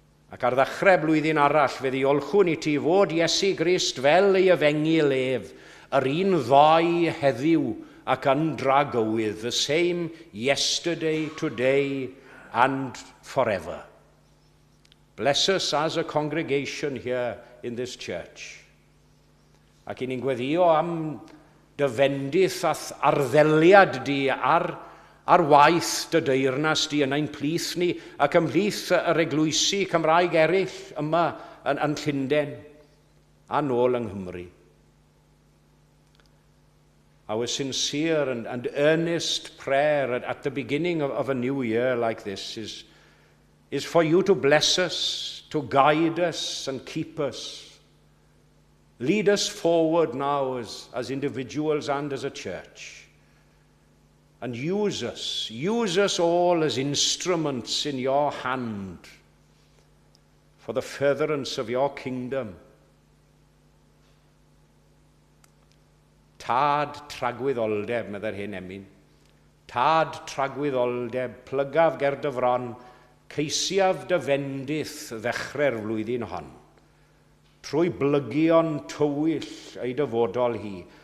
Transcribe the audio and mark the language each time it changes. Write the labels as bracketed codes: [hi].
[cy] Ac ar ddechrau blwyddyn arall fe ddiolchwn I ti fod Iesu Grist fel ei efengil ef, yr un ddoi heddiw ac yn dragywydd, [en] the same yesterday, today and forever. Bless us as a congregation here in this church. [cy] Ac I ni'n gweddio am dy fendith ath arddeliad di ar waith dy deyrnas di yn ein plith ni ac ymhlith yr eglwysi Cymraeg eraill yma yn Llundain a nôl yng Nghymru. [en] Our sincere and earnest prayer at the beginning of a new year like this is for you to bless us, to guide us and keep us. Lead us forward now as individuals and as a church. And use us all as instruments in your hand for the furtherance of your kingdom. [cy] Tad tragwyddoldeb, medda'r hyn emyn. Tad tragwyddoldeb, plygaf ger dy fron, ceisiaf dy fendith ddechrau'r flwyddyn hon. Trwy blygion tywyll ei dyfodol hi,